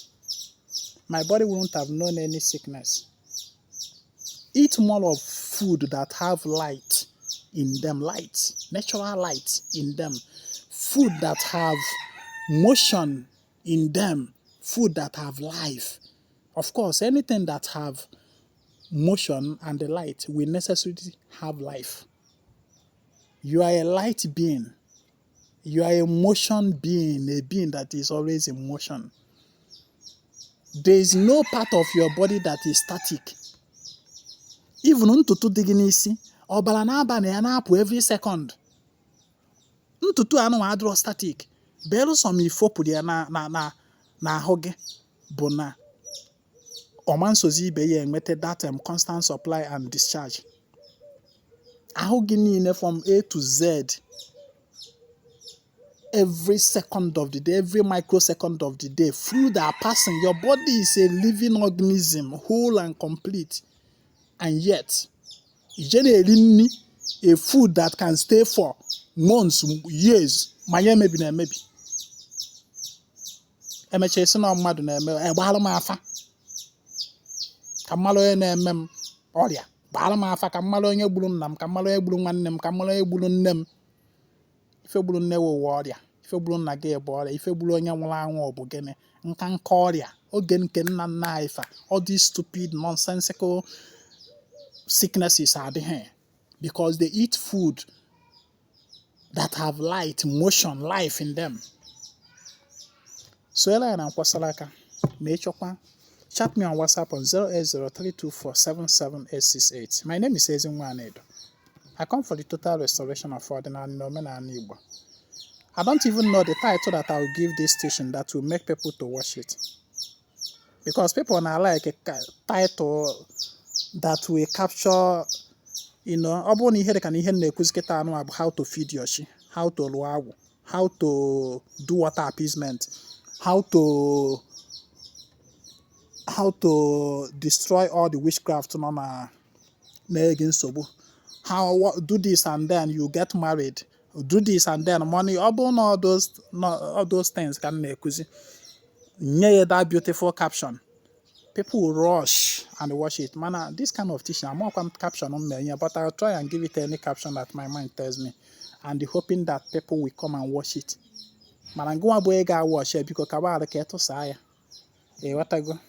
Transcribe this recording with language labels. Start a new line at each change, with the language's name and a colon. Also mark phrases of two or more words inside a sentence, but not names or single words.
English: My body wouldn't have known any sickness. Eat more of food that have light in them, natural light in them. Food that have motion in them, food that have life. Of course, anything that have motion and the light will necessarily have life. You are a light being. You are a motion being, a being that is always in motion. There is no part of your body that is static.
Igbo: Even ntutu dị gị n'isi, ọbara na-aba ya na-apụ
English: every second.
Igbo: Ntutu anụ adịrọ static. Belụsọ ma ifopụrụ ya na ahụ gị bụ na ọma nsozi ibe ya enweta
English: that constant supply and discharge.
Igbo: Ahụ gị niile
English: from A to Z, every second of the day, every microsecond of the day, fluid are passing. Your body is a living organism, whole and complete. And yet, generally, a food that can stay for months, years, maybe.
Igbo: Emeche isi na mmadụ na-eme, gbaalụ m afa. Ka mmalụ onye na-eme m ọrịa, baara m afa ka mmalụ onye gburu nna m, ka mmalụ onye gburu nwanne m, ka mmalụ onye gburu nne m. Ife gburu nne wụ ọrịa, ife gburu nna gị bụ ọrịa, ife gburu onye nwụrụ anwụ ọ bụ gịnị? Nka ọrịa. Oge nke nna nna anyị fa,
English: all these stupid nonsensical sicknesses adịghị, because they eat food that have light, motion, life in them.
Igbo: So ela na nkwasara aka ma ịchọkwa,
English: chat me on WhatsApp on 08032477868. My name is Ezinwa Anedo. I come for the total restoration of ordinary omenala Igbo. I don't even know the title that I will give this station that will make people to watch it. Because people now like a title that will capture,
Igbo: ọ bụrụ na ihe dị ka na ihe na-ekuzi kịta anụ bụ
English: how to feed your shi, how to
Igbo: lụọ agwụ,
English: how to do water appeasement, how to destroy all the witchcraft
Igbo: nọ na-enye nsogbu,
English: how do this and then you get married, do this and then money.
Igbo: Ọ bụrụ na
English: all those things
Igbo: ka m na-ekuzi, nye ya
English: that beautiful caption, people will rush and watch it. Man, this kind of teaching, I'm not going to caption on me, but I'll try and give it any caption that my mind tells me, and hoping that people will come and watch it. Man, I'm going to watch it because I can't say, hey, what I go?